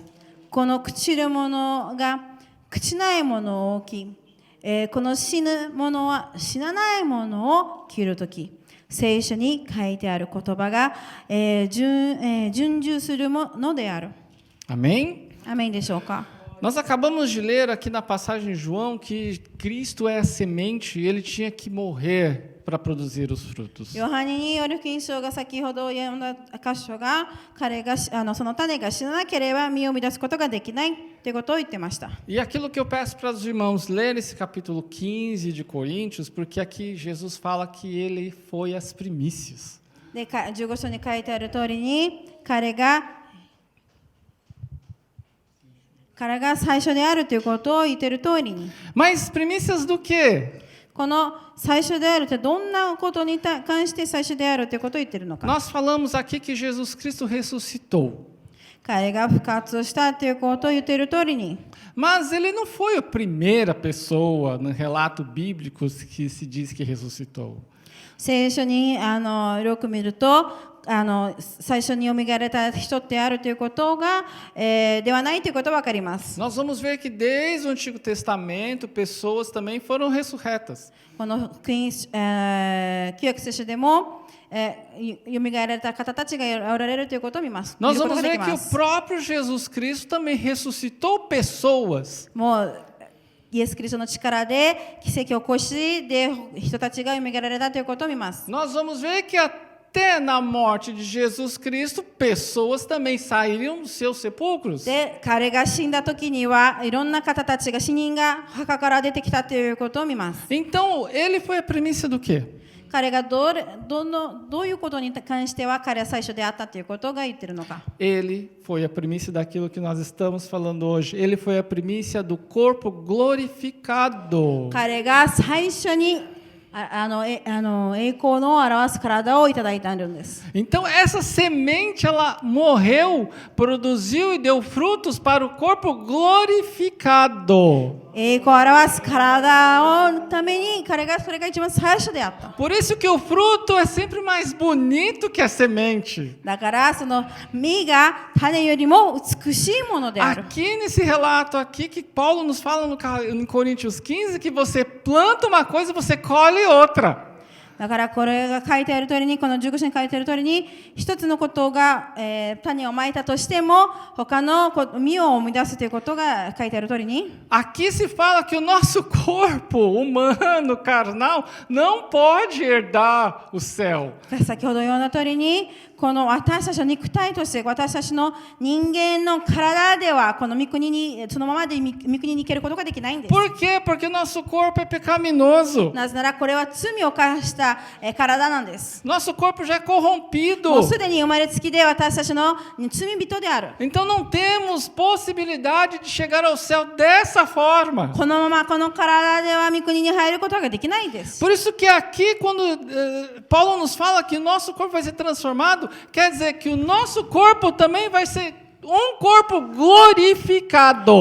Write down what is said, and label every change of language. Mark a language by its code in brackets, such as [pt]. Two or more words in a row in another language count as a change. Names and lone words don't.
[ja] この朽ちるものが朽ちないものを着、この死ぬものは死なないものを着るとき、聖書に書いてある言葉が、順従するものである。 [pt] Amém? [ja] アメンでしょうか。 [pt] Nós acabamos de ler aqui na passagem de João que Cristo é a semente e ele tinha que morrer para produzir os frutos. [ja] ヨハネによる福音書が先ほど読んだ箇所が、彼がその種が死ななければ実を生み出すことができないということを言ってました。 [pt] E aquilo que eu peço para os irmãos lerem esse capítulo 15 de Coríntios, porque aqui Jesus fala que ele foi as primícias. [ja] で、15章に書いてある通りに、彼が最初であるということを言っている通りに。 [pt] Mas primícias do quê? [ja] この最初であるってどんなことに関して最初であるということを言っているのか。 [pt] Nós falamos aqui que Jesus Cristo ressuscitou. [ja] 彼が復活したということを言っている通りに。 [pt] Mas ele não foi a primeira pessoa no relato bíblico que se diz que ressuscitou. [ja] 聖書によく見ると、最初によみがえられた人であるということが、ではないということが分かります。 [pt] Nós vamos ver que desde o Antigo Testamento pessoas também foram ressurretas. [ja] この旧約聖書でも、よみがえられた方たちがおられるということを見ます。 [pt] Nós vamos ver que o próprio Jesus Cristo também ressuscitou pessoas. [ja] もうイエス・キリストの力で奇跡を起こし、で人たちがよみがえられたということを見ます。 [pt] Nós vamos ver que até na morte de Jesus Cristo, pessoas também saíram dos seus sepulcros. [ja] で、彼が死んだ時にはいろんな方たちが死人が墓から出てきたということを見ます。 [pt] Então, ele foi a primícia do quê? [ja] 彼がどういうことに関しては彼は最初であったということが言ってるのか。 [pt] Ele foi a primícia daquilo que nós estamos falando hoje. Ele foi a primícia do corpo glorificado. [ja] 彼が最初に栄光の表す体をいただいたんです。 [pt] Então, essa semente, ela morreu, produziu e deu frutos para o corpo glorificado. [ja] 栄光を表す体のためにそれが一番最初であった。 [pt] Por isso que o fruto é sempre mais bonito que a semente. [ja] だからその実が種よりも美しいものである。 [pt] Aqui nesse relato aqui que Paulo nos fala em Coríntios 15 que você planta uma coisa e você colhe outra. [ja] だからこれが書いてある通りに、この15章に書いてある通りに、一つのことが、種をまいたとしても他の実を生み出すということが書いてある通りに。 [pt] Aqui se fala que o nosso corpo humano, carnal, não pode herdar o céu. [ja] 先ほど読んだ通りに、この私たちの肉体として私たちの人間の体ではこの御国にそのままで御国に行けることができないんです。 [pt] Por quê? Porque o nosso corpo é pecaminoso. [ja] なぜならこれは罪を犯したた体なんです。 [pt] Nosso corpo já é corrompido. [ja] もうすでに生まれつきで私たちの罪人である。 [pt] Então não temos possibilidade de chegar ao céu dessa forma. [ja] このままこの体では御国に入ることができないです。 [pt] Por isso que aqui, quando Paulo nos fala que o nosso corpo vai ser transformado, quer dizer que o nosso corpo também vai ser um corpo glorificado.